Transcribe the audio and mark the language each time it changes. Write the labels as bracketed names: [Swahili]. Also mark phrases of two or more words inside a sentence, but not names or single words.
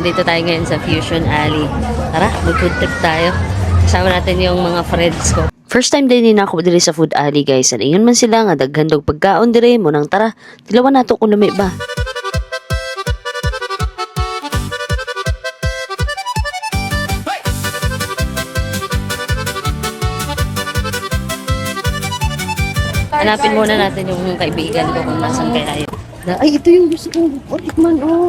[Filipino] Andito tayo ngayon sa Fusion Ali. Tara, mag- [English] food trip [Filipino] tayo. Kasama natin yung mga friends ko. [English] First time [Filipino] din ako diri sa Food Ali guys. [Cebuano] At ingon man sila nga daghan dog pagkaon diri mo nang tara. Tilawan nato kung lami ba. [Filipino] Hanapin muna natin yung kaibigan ko kung nasan kaya yun. Ay, ito yung gusto kong tikman, oh.